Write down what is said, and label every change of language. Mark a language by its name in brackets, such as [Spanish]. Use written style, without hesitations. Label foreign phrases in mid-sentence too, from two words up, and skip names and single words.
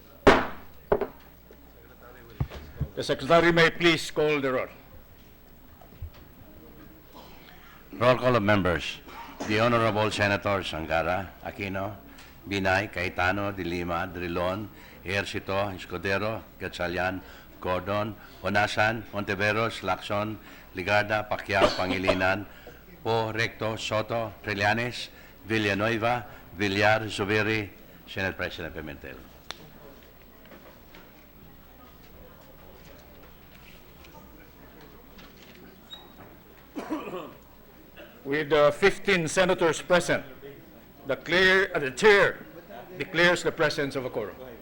[English] The Secretary may please call the roll. Roll call of members. The Honorable Senators Angara, Aquino, Binay, Cayetano, De Lima, Drilon, Ejercito, Escudero, Gatchalian, Gordon, Onasan, Hontiveros, Lacson, Ligarda, Pacquiao, Pangilinan, Po, Recto, Soto, Trillanes, Villanueva, Villar, Zubiri, Senate President Pimentel. With 15 senators present, the chair declares the presence of a quorum.